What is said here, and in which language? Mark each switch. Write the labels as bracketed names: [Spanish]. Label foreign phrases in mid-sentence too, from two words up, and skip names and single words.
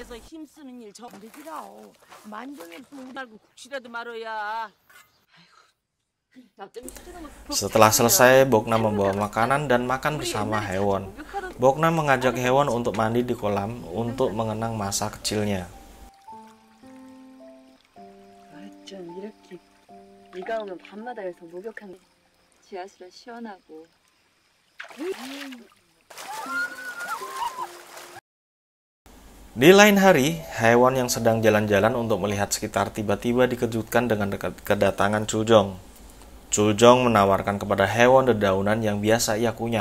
[Indonesian] Setelah selesai, Boknam membawa makanan dan makan bersama Haewon. Boknam mengajak Haewon untuk mandi di kolam untuk mengenang masa kecilnya. [Korean] 이렇게 비가 오면 밤마다에서 목욕하는 지하실은 시원하고. [Indonesian] Di lain hari, Haewon yang sedang jalan-jalan untuk melihat sekitar tiba-tiba dikejutkan dengan kedatangan Chuljong. Chuljong menawarkan kepada Haewon dedaunan yang biasa ia kunyah.